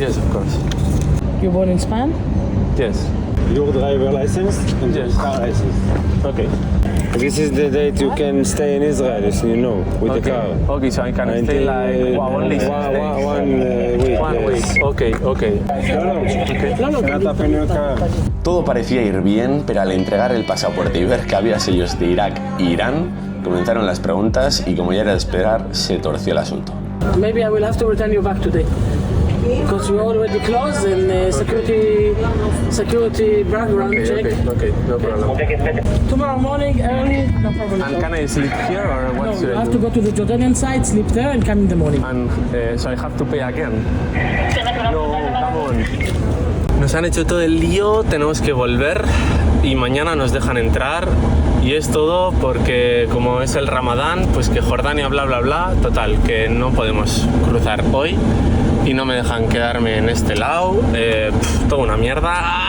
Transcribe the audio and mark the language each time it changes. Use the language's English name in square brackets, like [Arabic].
[English] Yes, of course. You're born in Spain? Yes. Your driver license and Yes. your car license. Okay. This is the date you can stay in Israel, as you know, with the car. Okay, so I can stay like only 6 days. 1 week. 1 week. Okay, okay. Cannot open your car. [Spanish] Todo parecía ir bien, pero al entregar el pasaporte y ver que había sellos de Irak e Irán, comenzaron las preguntas y, como ya era de esperar, se torció el asunto. [English] Maybe I will have to return you back today. Because we already closed and security background check. Okay, no problem. Tomorrow morning early, no problem. And can I sleep here or what No, should you I have do? to go to the Jordanian side, sleep there and come in the morning. And so I have to pay again. No, come on. [Spanish] Nos han hecho todo el lío, tenemos que volver y mañana nos dejan entrar. Y es todo porque, como es el Ramadán, pues que Jordania bla bla bla, total, que no podemos cruzar hoy y no me dejan quedarme en este lado. Toda una mierda.